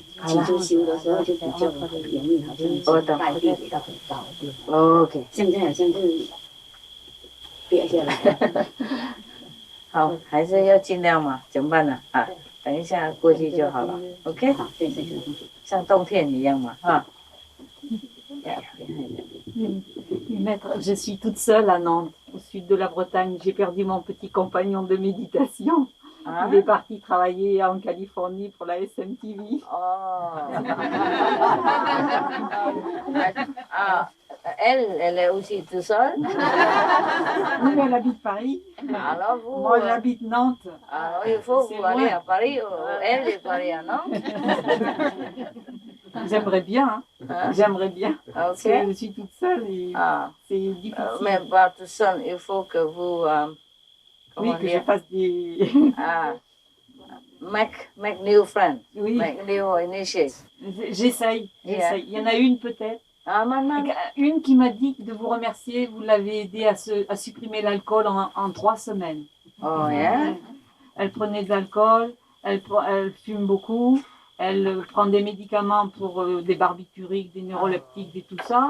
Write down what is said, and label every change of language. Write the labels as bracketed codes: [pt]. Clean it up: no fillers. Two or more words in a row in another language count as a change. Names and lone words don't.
[zh] 起初修的时候就比较容易，好像盖地比较很高。 OK，现在好像是跌下来。好，还是要尽量嘛，怎么办呢？等一下过去就好了。OK，好，对，像冬天一样嘛， [fr] Maître, je suis toute seule à Nantes, au sud de la Bretagne. J'ai perdu mon petit compagnon de méditation. Il est parti travailler en Californie pour la SMTV. Elle est aussi toute seule. Oui, elle habite Paris. Alors vous, moi, j'habite Nantes. Alors il faut vous aller à Paris, elle est Paris à Nantes. J'aimerais bien, j'aimerais bien. Parce que je suis toute seule et c'est difficile. Mais pas toute seule, il faut que vous... oui, que je fasse des... [en] make new friends, [fr] oui. [en] Make new initiates. [fr] J'essaye. Il y en a une peut-être. Une qui m'a dit de vous remercier, vous l'avez aidé à supprimer l'alcool en 3 semaines. [en] Oh, yeah. [fr] Elle prenait de l'alcool, elle fume beaucoup, elle prend des médicaments pour des barbituriques, des neuroleptiques et tout ça.